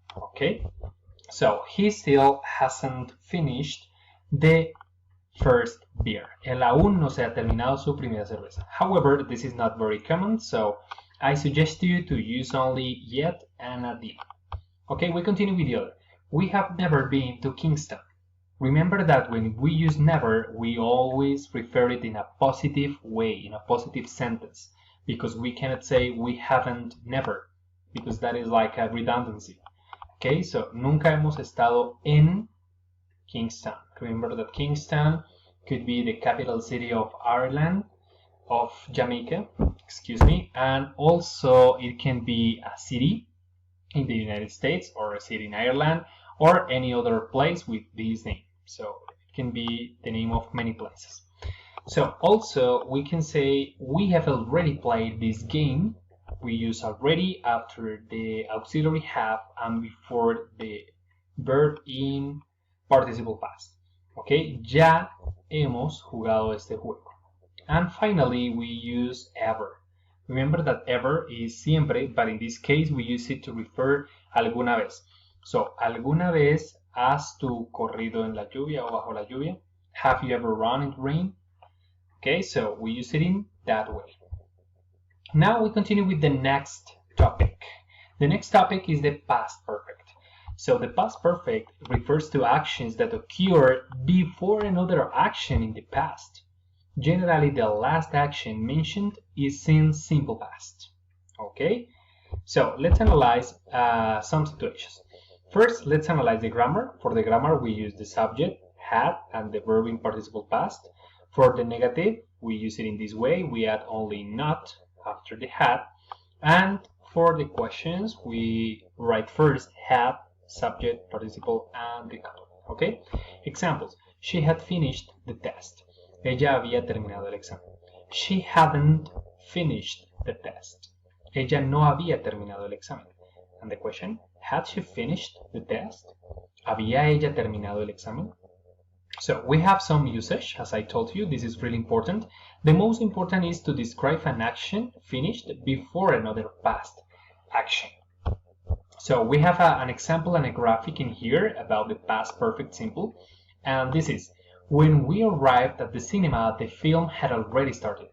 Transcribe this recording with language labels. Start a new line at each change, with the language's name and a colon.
English: Okay, so he still hasn't finished the first beer.
Spanish: Él aún no se ha terminado su primera cerveza.
English: However, this is not very common, so I suggest you to use only yet and at the end. Okay, we continue with the other. We have never been to Kingston. Remember that when we use never, we always refer it in a positive way, in a positive sentence, because we cannot say we haven't never, because that is like a redundancy.
Spanish: Okay, so nunca hemos estado en Kingston.
English: Remember that Kingston could be the capital city of Ireland, of Jamaica, excuse me, and also it can be a city in the United States, or a city in Ireland, or any other place with this name. So it can be the name of many places. So also we can say we have already played this game. We use already after the auxiliary have and before the verb in participle past.
Spanish: Okay, ya hemos jugado este juego.
English: And finally we use ever. Remember that ever is siempre, but in this case we use it to refer
Spanish: alguna vez. So, ¿alguna vez has tú corrido en la lluvia o bajo la lluvia?
English: Have you ever run in rain? Okay, so we use it in that way. Now we continue with the next topic. The next topic is the past perfect. So the past perfect refers to actions that occur before another action in the past. Generally, the last action mentioned is in simple past. Okay, so let's analyze some situations. First, let's analyze the grammar. For the grammar, we use the subject, had, and the verb in participle past. For the negative, we use it in this way. We add only not after the had. And for the questions, we write first had, subject, participle, and the colon. Okay? Examples. She had finished the test.
Spanish: Ella había terminado el examen.
English: She hadn't finished the test.
Spanish: Ella no había terminado el examen.
English: And the question, had she finished the test?
Spanish: ¿Había ella terminado el examen?
English: So we have some usage, as I told you. This is really important. The most important is to describe an action finished before another past action. So we have an example and a graphic in here about the past perfect simple. And this is, when we arrived at the cinema, the film had already started.